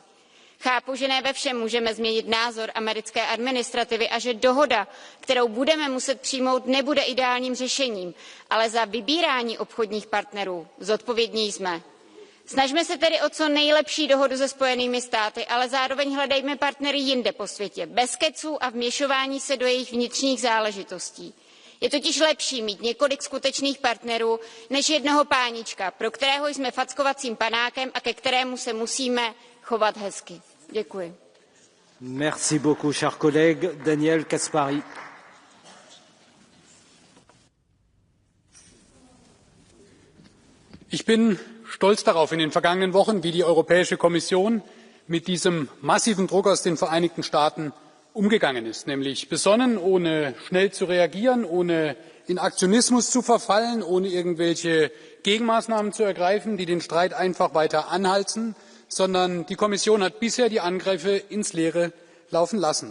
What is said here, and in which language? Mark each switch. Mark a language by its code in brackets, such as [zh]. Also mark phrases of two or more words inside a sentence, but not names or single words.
[cs] Chápu, že ne ve všem můžeme změnit názor americké administrativy a že dohoda, kterou budeme muset přijmout, nebude ideálním řešením, ale za vybírání obchodních partnerů zodpovědní jsme. Snažme se tedy o co nejlepší dohodu se Spojenými státy, ale zároveň hledejme partnery jinde po světě, bez keců a vměšování se do jejich vnitřních záležitostí. Je totiž lepší mít několik skutečných partnerů, než jednoho pánička, pro kterého jsme fackovacím panákem a ke kterému se musíme chovat hezky. Děkuji. [fr] Merci beaucoup, cher collègue. Daniel Caspary. [de] Ich bin stolz darauf, in den vergangenen Wochen, wie die Europäische Kommission mit diesem massiven Druck aus den Vereinigten Staaten umgegangen ist, nämlich besonnen, ohne schnell zu reagieren, ohne in Aktionismus zu verfallen, ohne irgendwelche Gegenmaßnahmen zu ergreifen, die den Streit einfach weiter anheizen, sondern die Kommission hat bisher die Angriffe ins Leere laufen lassen.